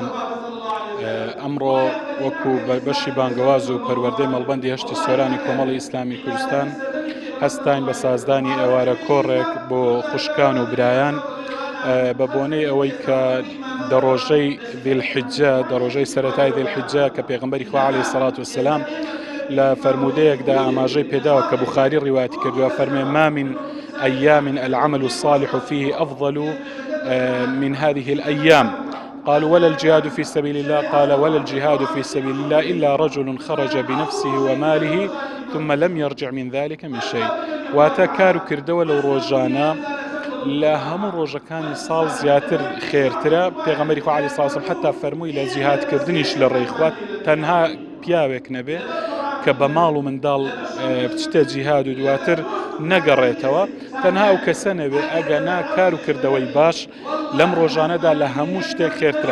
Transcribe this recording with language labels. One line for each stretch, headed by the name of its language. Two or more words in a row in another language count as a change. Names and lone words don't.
Central Kurdish: ئەمڕۆ وەکو بەشی بانگەواز و پەروەردەی مەڵبەندی هەشتی سۆرانی کۆمەڵی ئیسلامی کوردستان هەستاین بە سازدانی ئێوارە کۆڕێک بۆ خوشکان و برایان بە بۆنەی ئەوەی کە دەڕۆژەی ذیلحیجە دەڕۆژەی سەرەتای ذیلحیجە کە پێغەمبەری خوا
Arabic: عەلەیهی سەڵات وەسەلام
Central Kurdish: لە فەرمودەیەکدا ئاماژەی پێداوە کە بوخاری ڕیواتی کردووە فەرمێ
Arabic: ما من أيام العمل الصالح فيه أفضل من هذه الأيام. قالوا ولا الجهاد في سبيل الله؟ قال ولا الجهاد في سبيل الله إلا رجل خرج بنفسه وماله ثم لم يرجع من ذلك من شيء.
Central Kurdish: واتە کار و کردەوە لەو ڕۆژانە لە هەموو ڕۆژەکانی ساڵ زیاتر خێرترە. پێغەمبەری خوا
Arabic: عەلەیهی سەڵات وسەلام
Central Kurdish: حتا فەرمووی لە جیهادکردنیش لە ڕێی خوا تەنها پیاوێک نەبێ کە بە ماڵ و منداڵ بچتە جیهاد و دواتر نەگەڕێتەوە، تەنها ئەو کەسە نەبێ ئەگەنا کار و کردەوەی باش لەم ڕۆژانەدا لە هەموو شتێک خێرترە.